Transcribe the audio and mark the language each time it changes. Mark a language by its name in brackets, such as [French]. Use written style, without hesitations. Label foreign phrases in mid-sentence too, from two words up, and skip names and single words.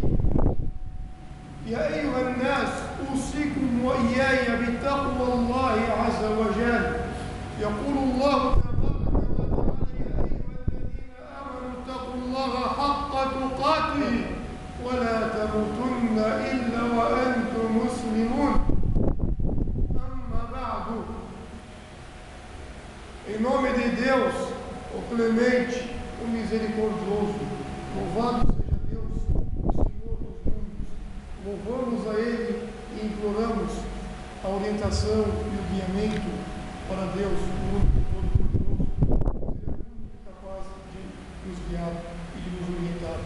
[Arabic] يا أيها الناس أوصيكم وإياي بتقوى الله عز وجل. يقول الله تبارك وتعالى: يا أيها الذين آمنوا اتقوا الله حق تقاته ولا تموتن إلا وأنتم مسلمون. أما بعد. [Portuguese] Em nome de Deus, o clemente, o misericordioso, louvado seja Deus, o Senhor dos mundos. Louvamos a Ele e imploramos a orientação e o guiamento para Deus, o único todo-poderoso, Ele é o único capaz de nos guiar e de nos orientar.